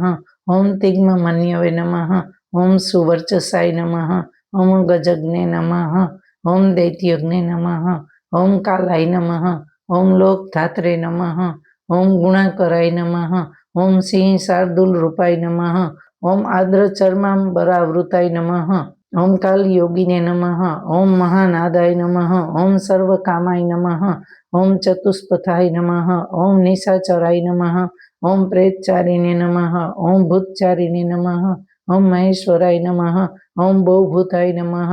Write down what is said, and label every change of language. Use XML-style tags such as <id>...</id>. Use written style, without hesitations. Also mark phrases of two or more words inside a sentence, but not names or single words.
<sa>ઓમ તિગ્મમન્યવે નમઃ. ઓમ સુવર્ચસાય નમઃ. ઓમ ગજગ્ને નમઃ. ઓમ દૈત્યગ્ને નમઃ. ઓમ કાલાય નમઃ. ઓમ લોકધાત્રે નમઃ. ઓમ ગુણાકરાય નમઃ. ઓમ સિંહ શાર્દૂલરૂપાય નમઃ. ઓમ આદ્રચર્માંબરાવૃતાય નમઃ. ओम काल योगिने नमः। ओम महानादाय नमः। ओम सर्वकामाय नमः। ओम चतुष्पथाय नमः। ओम निशाचराय नमः। ओम प्रेतचारिणे नमः। ओम भूतचारिणे नमः। ओम महेश्वराय नमः। ओम बहुभूताय नमः।</sa>